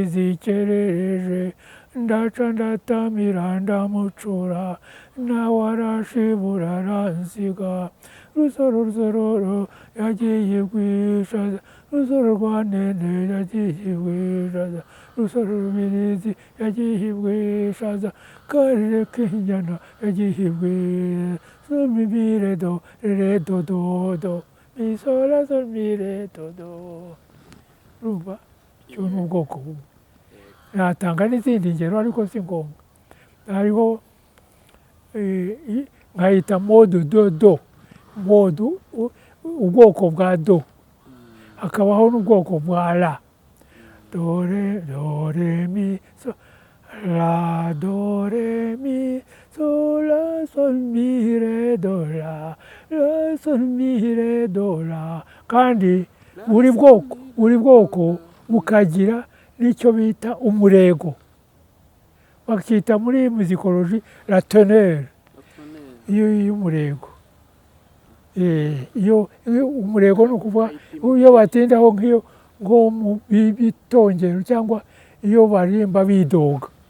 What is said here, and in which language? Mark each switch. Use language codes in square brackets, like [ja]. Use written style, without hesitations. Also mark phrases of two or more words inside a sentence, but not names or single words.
[rw] zikerereje ndaca ndatamira ndamucura nawe arashibura aransiga rusoro yagiye kwishaza rusoro rwa nene yagiye kwishaza rusoro rubirizi yagiye kwishaza karere k'inyana yagiye kwishaza mi re do re do do do mi sol la sol mi re do do. Urumva cyo ni ubwoko bumwe natanga n'izindi ngero ariko si ngombwa hariho nkahita modu do do modu ubwoko bwa do hakabaho n'ubwoko bwa la do re mi so la do re mi sol la sol mi re do la la sol mi re do la kandi buri bwoko bukagira n'icyo bita umurego bakita muri muzikoloji [fr] la teneur [rw] y'umurego iyo umurego ni ukuvuga iyo batindaho nk'iyo nko mu bitongero cyangwa iyo baririmba bidoga